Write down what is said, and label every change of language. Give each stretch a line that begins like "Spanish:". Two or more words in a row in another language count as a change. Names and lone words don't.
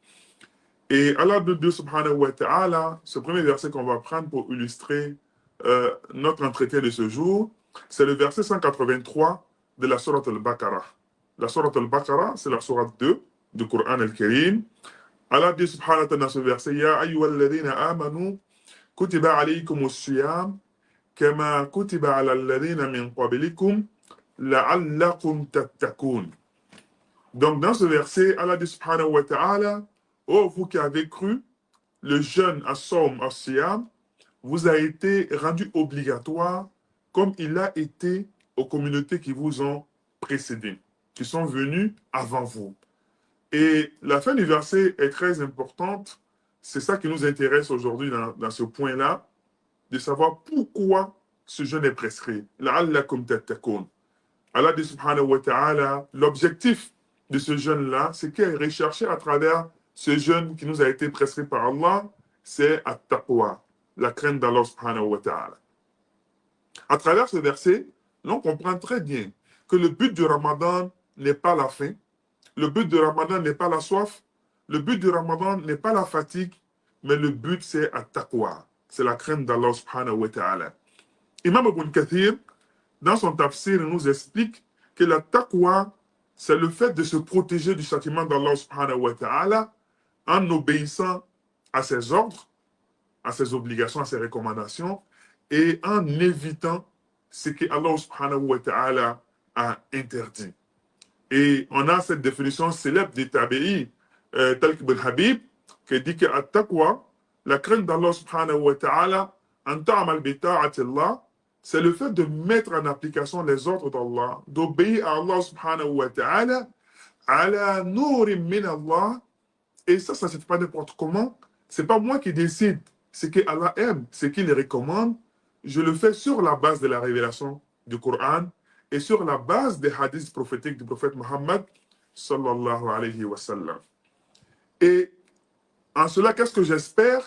French: Et Allah nous dit
Arabic: سبحانه وتعالى,
French: ce premier verset qu'on va prendre pour illustrer notre entretien de ce jour, c'est le verset 183 de la Sourate al-Baqarah. La Sourate al-Baqarah, c'est la Sourate 2 du Coran al-Karim. Allah dit
Arabic: سبحانه وتعالى
French: dans ce verset,
Arabic: يا أيها الذين آمنوا كتب عليكم الصيام كما كتب على الذين من قبلكم لعلكم تتقون.
French: Donc dans ce verset, Allah dit
Arabic: سبحانه وتعالى,
French: oh vous qui avez cru, le jeûne à Saum, à Siyam, vous a été rendu obligatoire comme il a été aux communautés qui vous ont précédés, qui sont venues avant vous. Et la fin du verset est très importante. C'est ça qui nous intéresse aujourd'hui dans ce point-là, de savoir pourquoi ce jeûne est prescrit.
Arabic: لعلكم تتقون.
French: Allah dit
Arabic: سبحانه وتعالى,
French: l'objectif de ce jeûne-là, c'est qu'est recherché à travers ce jeûne qui nous a été prescrit par Allah, c'est at-taqwa, la crainte d'Allah
Arabic: سبحانه وتعالى.
French: À travers ce verset, l'on comprend très bien que le but du Ramadan n'est pas la faim, le but du Ramadan n'est pas la soif, le but du Ramadan n'est pas la fatigue, mais le but c'est at-taqwa, c'est la crainte d'Allah
Arabic: سبحانه وتعالى.
French: Imam Ibn Kathir, dans son tafsir, nous explique que la taqwa, c'est le fait de se protéger du châtiment d'Allah
Arabic: سبحانه وتعالى
French: en obéissant à ses ordres, à ses obligations, à ses recommandations, et en évitant ce que Allah
Arabic: سبحانه وتعالى
French: a interdit. Et on a cette définition célèbre des tabi'i, tel que Ben Habib, qui dit que at-taqwa, la crainte d'Allah
Arabic: سبحانه وتعالى, أن تعمل بطاعة الله,
French: c'est le fait de mettre en application les ordres d'Allah, d'obéir à Allah
Arabic: سبحانه وتعالى, على نور من الله,
French: et ça ne se fait pas n'importe comment. C'est pas moi qui décide ce que Allah aime, ce qu'il recommande. Je le fais sur la base de la révélation du Coran et sur la base des hadiths prophétiques du prophète Muhammad
Arabic: صلى الله عليه وسلم.
French: Et en cela, qu'est-ce que j'espère?